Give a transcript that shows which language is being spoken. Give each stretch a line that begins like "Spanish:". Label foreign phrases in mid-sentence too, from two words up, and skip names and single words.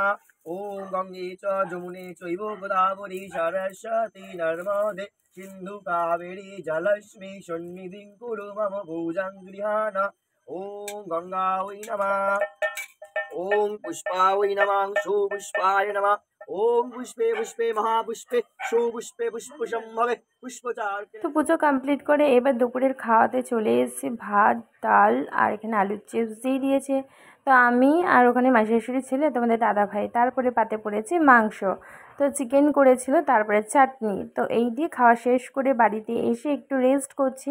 Sanskrit: ओम गंगे च जमुने चैव गोदावरी सरस्वती नर्मदे सिन्धु कावेरी जलस्मि सन्निधिं कुरु मम भुजं गृहाण। ओम गंगायै नमः। ओम पुष्पाय नमः सुपुष्पाय नमः। ओम पुष्पे पुष्पे महापुष्पे सुपुष्पे पुष्पसंभवे पुष्पचार।
Bangla: তো পুজো কমপ্লিট করে এবার দুপুরের খাওয়াতে চলে এসেছি। ভাত, ডাল আর এখানে আলুর চিপস দিয়ে দিয়েছে। তো আমি আর ওখানে মাসি শাশুড়ি ছেলে, তোমাদের দাদা ভাই। তারপরে পাতে পড়েছে মাংস, তো চিকেন করেছিল, তারপরে চাটনি। তো এই দিয়ে খাওয়া শেষ করে বাড়িতে এসে একটু রেস্ট করছি।